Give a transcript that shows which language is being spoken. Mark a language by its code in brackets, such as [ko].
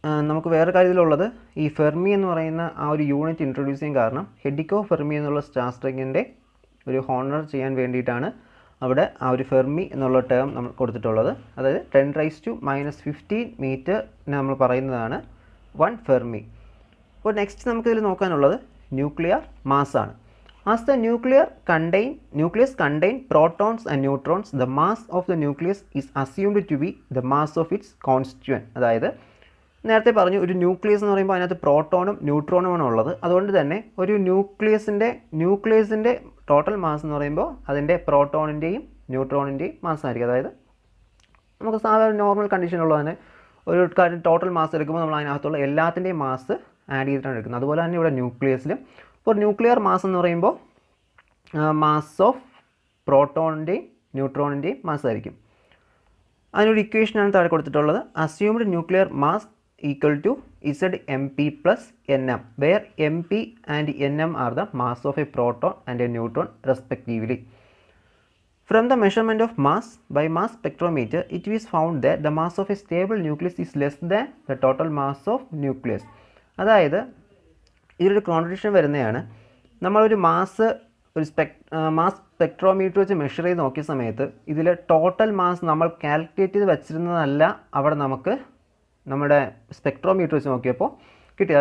[ml] നമുക്ക് വേറെ കാര്യത്തിലുള്ളത് ഈ ഫെർമി എന്ന് പറയുന്ന ആ ഒരു യൂണിറ്റ് ഇൻട്രൊഡ്യൂസ് ചെയ്യാൻ കാരണം ഹെഡിക്കോ ഫെർമി എന്നുള്ള ശാസ്ത്രജ്ഞൻ്റെ ഒരു ഹോണർ ചെയ്യാൻ വേണ്ടിയിട്ടാണ് അവിടെ ആ ഒരു ഫെർമി എന്നുള്ള ടേം നമ്മൾ കൊടുത്തിട്ടുള്ളത്. അതായത് 10⁻⁻15 മീറ്റർ നമ്മൾ പറയുന്നതാണ് 1 ഫെർമി. അപ്പോൾ നെക്സ്റ്റ് നമുക്കിതിൽ നോക്കാനുള്ളത് nuclear മാസ്സാണ്. [en] As the nucleus contain protons and neutrons, the mass of the nucleus is assumed to be the mass of its constituent. [ml] അതായത് നേരത്തെ പറഞ്ഞു ഒരു ന്യൂക്ലിയസ് എന്ന് പറയുമ്പോൾ അതിനകത്ത് പ്രോട്ടോണും ന്യൂട്രോണുമാണ് ഉള്ളത്. അതുകൊണ്ട് തന്നെ ഒരു ന്യൂക്ലിയസിൻ്റെ ടോട്ടൽ മാസ് എന്ന് പറയുമ്പോൾ അതിൻ്റെ പ്രോട്ടോണിൻ്റെയും ന്യൂട്രോണിൻ്റെയും മാസ് ആയിരിക്കും. അതായത് നമുക്ക് സാധാരണ നോർമൽ കണ്ടീഷനുള്ളത് തന്നെ ഒരു കാര്യം ടോട്ടൽ മാസ് എടുക്കുമ്പോൾ നമ്മൾ അതിനകത്തുള്ള എല്ലാത്തിൻ്റെയും മാസ് ആഡ് ചെയ്തിട്ടാണ് എടുക്കുന്നത്. അതുപോലെ തന്നെ ഇവിടെ ന്യൂക്ലിയസിലും ഇപ്പോൾ ന്യൂക്ലിയർ മാസ് എന്ന് പറയുമ്പോൾ മാസ് ഓഫ് പ്രോട്ടോണിൻ്റെയും ന്യൂട്രോണിൻ്റെയും മാസ് ആയിരിക്കും. അതിനൊരു ഇക്വേഷനാണ് താഴെ കൊടുത്തിട്ടുള്ളത്. [en] Assumed nuclear mass = ZMP + NM, where MP and NM are the mass of a proton and a neutron respectively. From the measurement of mass by mass spectrometer, it is found that the mass of a stable nucleus is less than the total mass of nucleus. [ml] അതായത് ഇതിലൊരു contradiction വരുന്നതാണ്. നമ്മളൊരു mass spectrometer വെച്ച് measure ചെയ്ത് നോക്കിയ സമയത്ത് ഇതിൽ total mass നമ്മൾ calculate ചെയ്ത് വെച്ചിരുന്നതല്ല അവിടെ നമുക്ക് നമ്മുടെ സ്പെക്ട്രോമീറ്റർ വെച്ച് നോക്കിയപ്പോൾ കിട്ടിയത്.